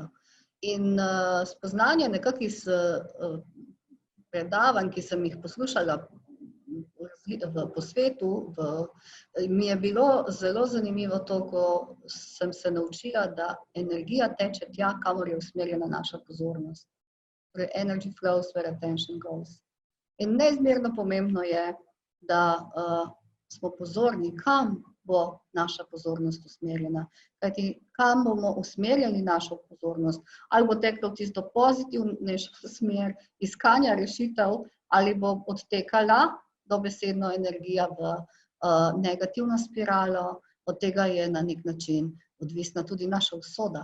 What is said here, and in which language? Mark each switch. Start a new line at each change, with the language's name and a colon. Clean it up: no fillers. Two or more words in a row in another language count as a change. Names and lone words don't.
Slovenian: In spoznanje nekako iz predavanj, ki sem jih poslušala po svetu, mi je bilo zelo zanimivo to, ko sem se naučila, da energija teče tja, kamor je usmerjena naša pozornost. Torej,
English: energy flows where attention goes.
Slovenian: In neizmerno pomembno je, da smo pozorni, kam bo naša pozornost usmerjena. Kajti, kam bomo usmerjali našo pozornost, ali bo teklo v tisto pozitivnejšo smer iskanja rešitev, ali bo odtekala dobesedno energija v negativno spiralo, od tega je na nek način odvisna tudi naša usoda.